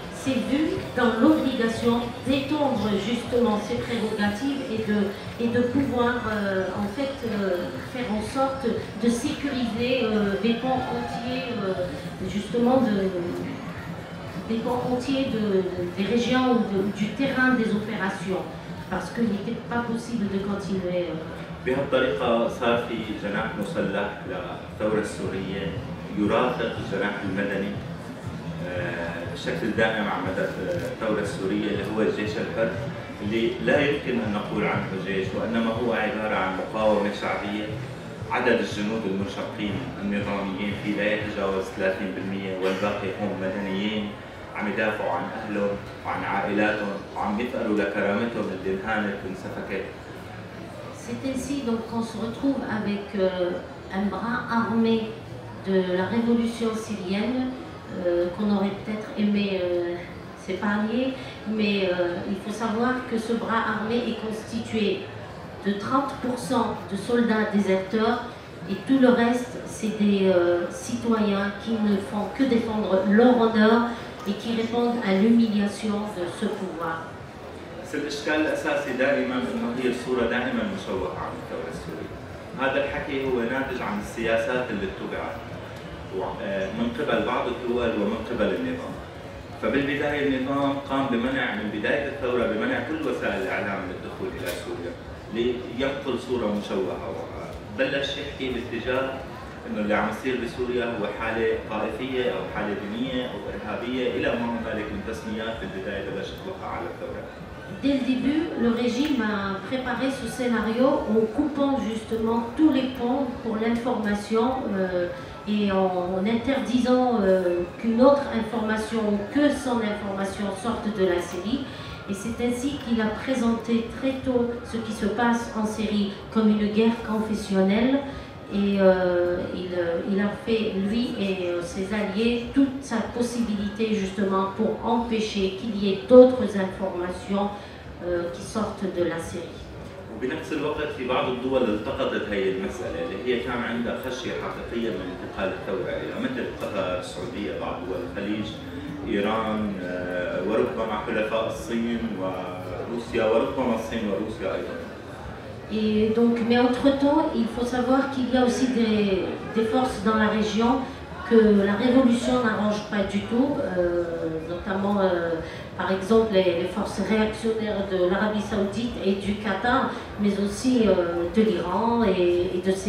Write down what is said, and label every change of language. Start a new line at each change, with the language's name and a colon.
French: s'est vu dans l'obligation d'étendre justement ses prérogatives et de pouvoir en fait faire en sorte de sécuriser des pans entiers justement des pans entiers des régions ou du terrain des opérations, parce qu'il n'était pas possible de continuer.
Arabic: بهالطريقة صار في جناح مسلح للثورة السورية يرافق الجناح المدني بشكل دائم على مدى الثورة السورية، اللي هو الجيش الحر، اللي لا يمكن أن نقول عنه جيش، وإنما هو عبارة عن مقاومة شعبية. عدد الجنود المنشقين النظاميين فيه لا يتجاوز 30%، والباقي هم مدنيين عم يدافعوا عن أهلهم وعن عائلاتهم وعم يثأروا لكرامتهم اللي انهانت وانسفكت.
French: C'est ainsi donc qu'on se retrouve avec un bras armé de la révolution syrienne qu'on aurait peut-être aimé s'épargner, mais il faut savoir que ce bras armé est constitué de 30% de soldats déserteurs et tout le reste c'est des citoyens qui ne font que défendre leur honneur et qui répondent à l'humiliation de ce pouvoir.
Arabic: الإشكال الأساسي دائما أنه هي الصورة دائما مشوهة عن الثورة السورية. هذا الحكي هو ناتج عن السياسات اللي اتبعت من قبل بعض الدول ومن قبل النظام. فبالبداية النظام قام بمنع من بداية الثورة بمنع كل وسائل الإعلام من الدخول إلى سوريا لينقل صورة مشوهة، وبلش يحكي باتجاه انه اللي عم يصير بسوريا هو حاله طائفيه او حاله دينيه او ارهابيه الى ما هنالك من تسميات في البدايه بلشت توقع على الثوره.
French: Dès le début, le régime a préparé ce scénario en coupant justement tous les ponts pour l'information et en interdisant qu'une autre information ou que son information sorte de la Syrie. Et c'est ainsi qu'il a présenté très tôt ce qui se passe en Syrie comme une guerre confessionnelle. Et il a fait, lui et ses alliés, toute sa possibilité justement pour empêcher qu'il y ait d'autres informations qui sortent de la Syrie.
Arabic: وبنفس الوقت في بعض الدول التقطت هي المسألة اللي هي كان عندها خشية حقيقية من انتقال الثورة إليها، مثل قطر، السعودية، بعض دول الخليج، إيران، وربما حلفاء الصين وروسيا، وربما الصين وروسيا أيضا.
French: Et donc, mais entre-temps, il faut savoir qu'il y a aussi des forces dans la région que la révolution n'arrange pas du tout, notamment par exemple les forces réactionnaires de l'Arabie Saoudite et du Qatar, mais aussi de l'Iran et de ces...